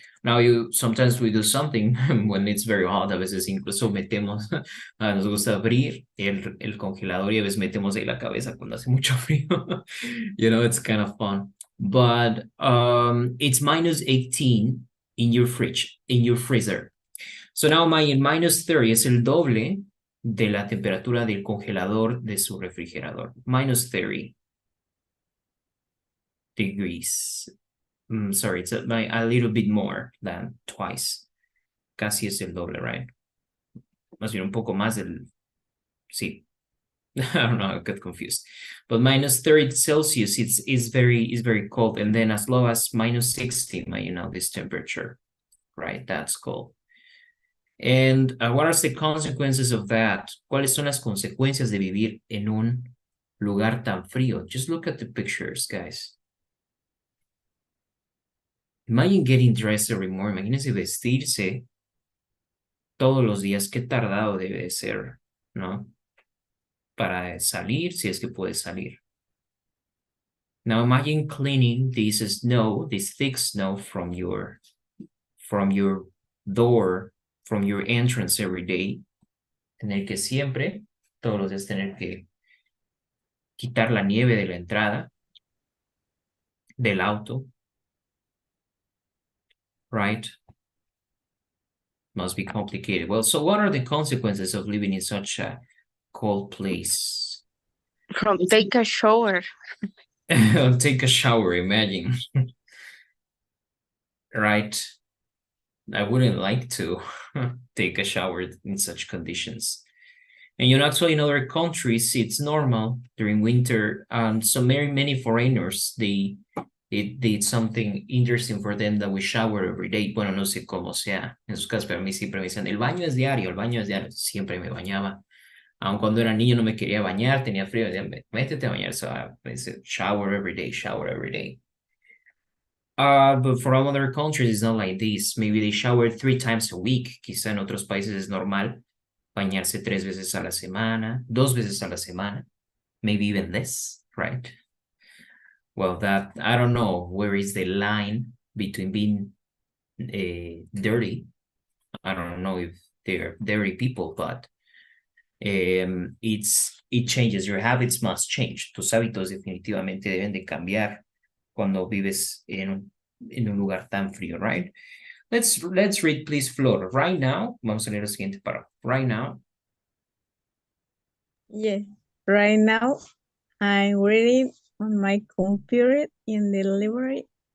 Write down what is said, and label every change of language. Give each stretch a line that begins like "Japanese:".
English: Now, sometimes we do something when it's very hot,
Spanish: a veces incluso metemos, nos gusta abrir el congelador y a veces metemos ahí la cabeza cuando hace mucho frío.
English: You know, it's kind of fun. But it's minus 18 in your fridge, in your freezer. So now minus 30
Spanish: es el doble de la temperatura del congelador de su refrigerador.
English: Minus 30 degrees. Sorry, it's a little bit more than twice.
Spanish: Casi es el doble,
English: right?
Spanish: Más bien un poco más del... Sí.
English: I don't know, I got confused. But minus 30 Celsius is very cold. And then as low as minus 60, you know, this temperature, right? That's cold. And what are the consequences of that?
Spanish: ¿Cuáles son las consecuencias de vivir en un lugar tan frío?
English: Just look at the pictures, guys. Imagine getting dressed every morning.
Spanish: Imagínense vestirse todos los días. Qué tardado debe ser, ¿no? Para salir, si es que puede salir.
English: Now imagine cleaning this snow, this thick snow from your door, from your entrance every day.
Spanish: Tener que siempre, todos los días, tener que quitar la nieve de la entrada del auto.
English: Right? Must be complicated. Well, so what are the consequences of living in such a cold place? Take a shower. Take a shower, imagine. Right? I wouldn't like to take a shower in such conditions. And you know, actually in other countries, it's normal during winter. So many foreigners, they did something interesting for them that we shower every day.
Spanish: Bueno, no sé cómo sea en sus casos, pero a mí siempre me dicen, el baño es diario. Siempre me bañaba. Aun cuando era niño no me quería bañar, tenía frío, decía, métete a bañar.
English: So I said, shower every day. But for all other countries, it's not like this. Maybe they shower 3 times a week.
Spanish: Quizá en otros países es normal bañarse 3 veces a la semana, 2 veces a la semana, maybe even less, right?
English: Well, that, I don't know where is the line between being dirty. I don't know if they're dirty people, but it changes. Your habits must change.
Spanish: Tus hábitos definitivamente deben de cambiar cuando vives en un lugar tan frío, right?
English: Let's read, please, Flor. Right now,
Spanish: vamos a leer el siguiente párrafo.
English: Right now. Yes. Right now, I'm reading on my computer in the library.